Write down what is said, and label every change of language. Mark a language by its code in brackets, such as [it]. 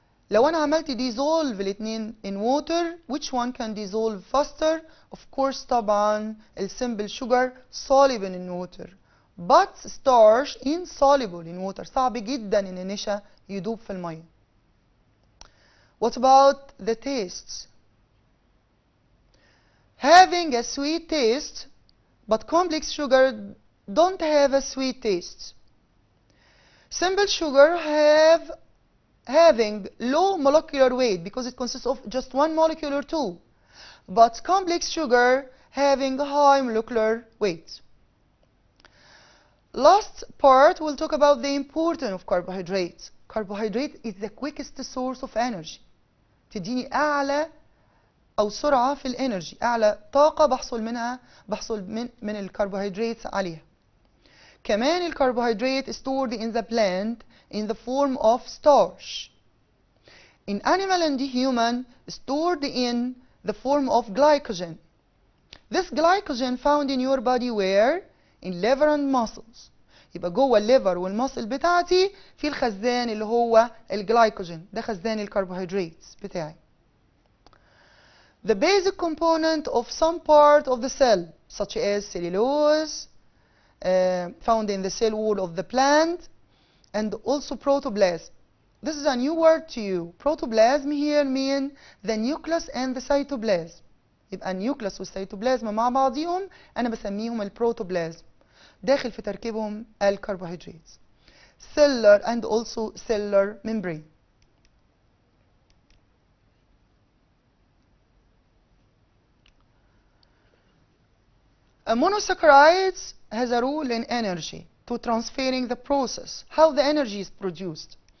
[ar] لو أنا عملت [en] dissolve [ar] الاتنين [en] in water, which one can dissolve faster? Of course [ar] طبعا [en] simple sugar soluble in water, but starch insoluble in water. [ar] صعب جدا إن النشا يدوب في المية. [en] What about the taste? Having a sweet taste, but complex sugar don't have a sweet taste. Simple sugar having low molecular weight because it consists of just 1 molecule or 2, but complex sugar having high molecular weight. Last part, we'll talk about the importance of carbohydrates. Carbohydrate is the quickest source of energy. [ar] تديني أعلى أو سرعة في الانرجي، أعلى طاقة بحصل من الكربوهيدرات عليها. كمان الكربوهيدرات [en] stored in the plant in the form of starch. In animal and human, stored in the form of glycogen. This glycogen found in your body where? In liver and muscles. [ar] يبقى جوه الليفر والمصل بتاعتي في الخزان اللي هو الجلايكوجين، ده خزان الكربوهيدرات بتاعي. [en] The basic component of some part of the cell such as cellulose, found in the cell wall of the plant, and also protoplasm. This is a new word to you. Protoplasm here mean the nucleus and the cytoplasm. [ar] يبقى النيوكليوس والسيتوبلازم مع بعضهم أنا بسميهم البروتوبلازم. داخل في تركيبهم الكربوهيدرات. [en] Cellular and also cellular membrane. A monosaccharides has a role in energy to transferring the process, how the energy is produced.